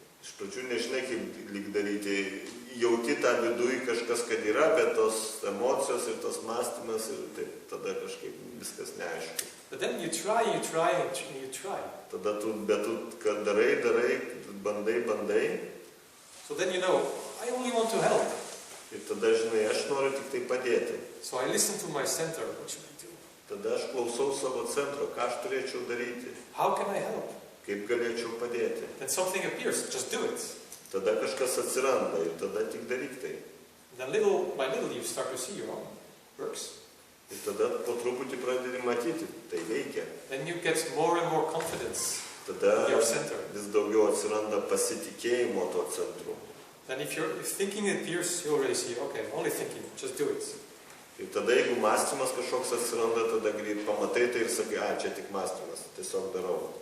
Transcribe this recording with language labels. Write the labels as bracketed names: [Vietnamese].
[Lithuanian] Iš pradžių nežinai, kaip lyg daryti. Jauti tą viduje kažkas, kad yra, bet tos emocijos ir tos mąstymas ir taip, tada kažkaip viskas neaišku. [English] But then you try, and you try. [Lithuanian] Tada bet tu, kad darai, bandai. [English] So then you know, I only want to help. [Lithuanian] Ir tada žinai, aš noriu tik tai padėti. [English] So I listen to my center, what should I do? [Lithuanian] Tada aš klausau savo centro, ką aš turėčiau daryti, [English] How can I help? [Lithuanian] kaip galėčiau padėti. [English] Then something appears, just do it. [Lithuanian] Tada kažkas atsiranda ir tada tik daryk tai. [English] Then little by little you start to see your own works. [Lithuanian] Ir tada po truputį pradedi matyti, tai veikia. [English] Then you get more and more confidence [Lithuanian] Tada [English] in your center. [Lithuanian] vis daugiau atsiranda pasitikėjimo to centru. [English] Then if thinking appears, you already see, okay, only thinking, just do it. [Lithuanian] Ir tada jeigu mąstymas kažkoks atsiranda, tada greit pamatai tai ir sakai, čia tik mąstymas, tiesiog darau.